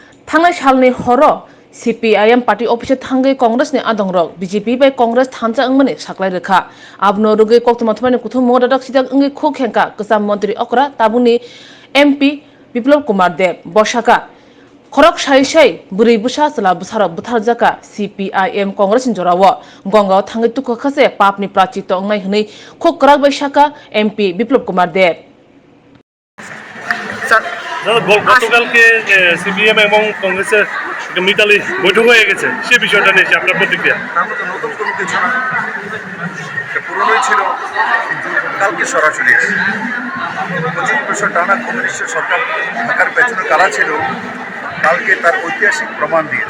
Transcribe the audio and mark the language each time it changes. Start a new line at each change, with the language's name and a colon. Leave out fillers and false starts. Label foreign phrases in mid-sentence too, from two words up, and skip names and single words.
Kok Borok: थांनाय सालनि हर CPIM पार्टी ऑफिस थांगै कांग्रेस ने आदंग BJP बै कांग्रेस थांजा अंगमने साकलाय रेखा आबनो रुगै कक्तमाथमानि कुथु मोदादाक सिदाक अंगै खो खेंका कसाम मंत्री अकरा ताबुनि MP बिप्लब कुमार देव बसाका खरक साई बुरै बुसा चला बुसार बुथारजाका CPIM कांग्रेस जराव गंगाव थांगै तुख खसे पापनि प्राचित अंगनाय हनै खो कराक बैसाका MP बिप्लब कुमार देव
Bangla: গতকালকে সিপিএম এবং কংগ্রেসের মিতালি বৈঠক হয়ে গেছে সে বিষয়টা নিয়ে আপনার প্রতিক্রিয়া। তার মধ্যে নতুন কোনো কিছু না, পুরনোই ছিল, কালকে সরাসরি 25 বছর টানা কমিউনিস্টের সরকার থাকার পেছনে কারা ছিল, কালকে তার ঐতিহাসিক প্রমাণ দিয়েছে।